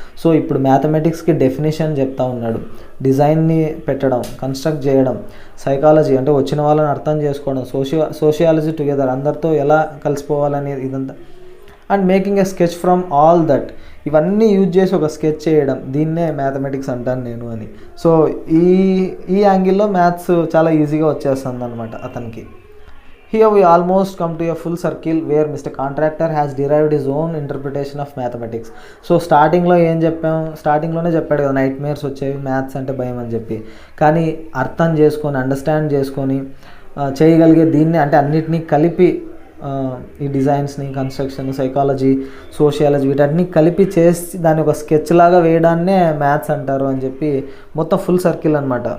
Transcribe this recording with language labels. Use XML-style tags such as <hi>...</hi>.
<te>So ఇప్పుడు మ్యాథమెటిక్స్కి definition చెప్తా ఉన్నాడు. డిజైన్ని పెట్టడం, కన్స్ట్రక్ట్ చేయడం, సైకాలజీ అంటే వచ్చిన వాళ్ళని అర్థం చేసుకోవడం, సోషియాలజీ టుగెదర్ అందరితో ఎలా కలిసిపోవాలనేది ఇదంతా,</te> <en>And making a sketch from all that.</en> <te>ఇవన్నీ యూజ్ చేసి ఒక స్కెచ్ చేయడం, దీన్నే మ్యాథమెటిక్స్ అంటాను నేను అని. సో ఈ యాంగిల్లో మ్యాథ్స్ చాలా ఈజీగా వచ్చేస్తుంది అనమాట అతనికి.</te> <en>Here we almost come to a full circle where Mr. Contractor has derived his own interpretation of mathematics.</en> <te>So స్టార్టింగ్లో ఏం చెప్పాము, స్టార్టింగ్లోనే చెప్పాడు కదా నైట్ మేర్స్ వచ్చేవి, మ్యాథ్స్ అంటే భయం అని చెప్పి. కానీ అర్థం చేసుకొని, అండర్స్టాండ్ చేసుకొని చేయగలిగే దీన్ని, అంటే అన్నిటినీ కలిపి ఈ డిజైన్స్ని, కన్స్ట్రక్షన్, సైకాలజీ, సోషియాలజీ వీటన్ని కలిపి చేసి దాన్ని ఒక స్కెచ్ లాగా వేయడాన్నే మ్యాథ్స్ అంటారు అని చెప్పి మొత్తం ఫుల్ సర్కిల్ అనమాట.</te>